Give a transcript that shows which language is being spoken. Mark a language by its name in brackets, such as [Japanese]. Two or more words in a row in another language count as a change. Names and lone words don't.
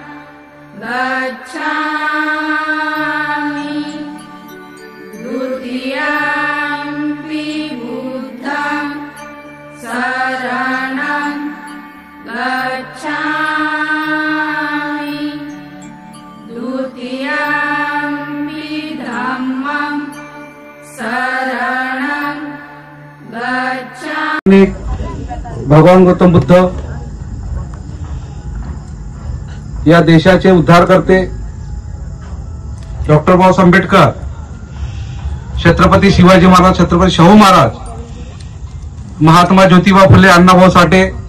[Pali] गच्छामि द्वितीयंपि बुद्धं शरणं गच्छामि द्वितीयंपि धम्मं शरणं गच्छामि. [Marathi] भगवान गौतम बुद्ध या देशाचे उद्धारकर्ते डॉक्टर बाबासाहेब आंबेडकर, छत्रपती शिवाजी महाराज, छत्रपती शाहू महाराज, महात्मा ज्योतिबा फुले, अण्णाभाऊ साठे,